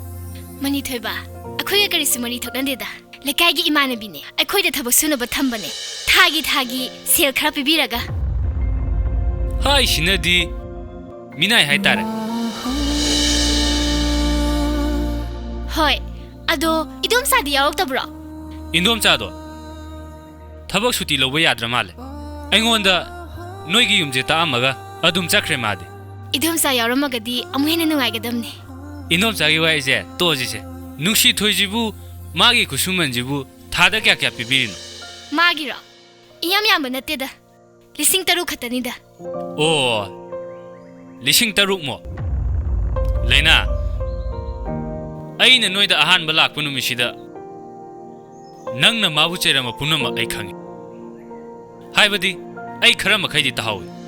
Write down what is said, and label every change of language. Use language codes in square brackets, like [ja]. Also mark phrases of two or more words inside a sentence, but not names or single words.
[mni] mani thoiba akhoi ga karisi mani thoknande da lekai gi imanabi ne akhoi da thabak sunaba thambane thagi sel khara pibiraga hai shinadi minai hai tare hoi ado idom sadi yarok tabra indom chado thabak suti loba yadra male aingonda noigi yumje ta amaga adum chakre made idom sa yaramagadi amuhena nungai gadamne indom chagi wai je toji se nungshi thoijibu magi kusumanjibu thada kya pibirino magira iyam yamba nateda lising taru khatani da oh lising taruk mo leina aina noida ahan balak punumishida nangna mabu cherama punama ai khangi haibadi ai khara makhaidi tahawi